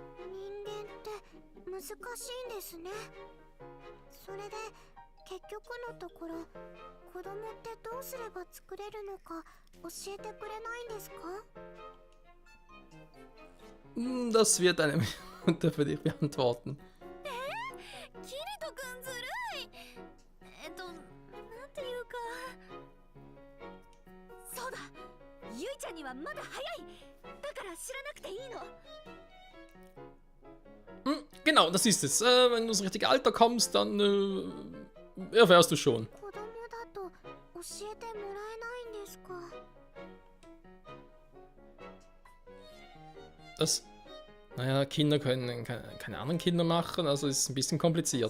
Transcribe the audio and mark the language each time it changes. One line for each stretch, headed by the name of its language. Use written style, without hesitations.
Japanese: 人間って難しいんですね。それで結局のところ子供ってどうすれば作れるのか教えてくれないんですか？
German: Das wird eine Mutter für dich beantworten.
Japanese: キリト君ずるい。なんていうか。そうだ、ゆいちゃんにはまだ早い。だから知らなくていいの。
German: Genau, das ist es. Wenn du ins richtige Alter kommst, dann erfährst du schon.
Japanese: 子供だと教えてもらえないんですか？
German: Das. Naja, Kinder können keine anderen Kinder machen, also ist es ein bisschen kompliziert.